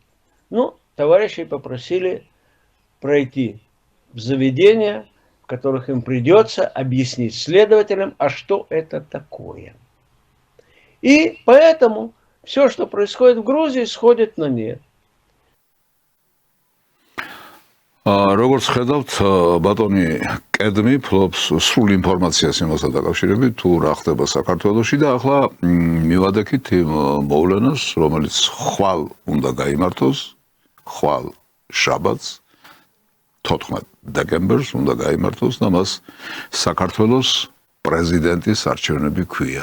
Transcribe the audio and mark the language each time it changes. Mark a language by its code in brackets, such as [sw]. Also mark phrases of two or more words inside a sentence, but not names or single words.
[ru] Ну, товарищи попросили пройти в заведения, в которых им придется объяснить следователям, а что это такое. И поэтому все, что происходит в Грузии, сходит на нет. [ka] როგორც ხედავთ, ბატონი კედმი ფლობს სრულ ინფორმაციას იმასთან დაკავშირებით, თუ რა ხდება საქართველოში და ახლა მივადექით იმ მოვლენას, რომელიც ხვალ უნდა გაიმართოს, ხვალ შაბათს 14 დეკემბერს უნდა გაიმართოს და მას საქართველოს პრეზიდენტის არჩევნები ქვია.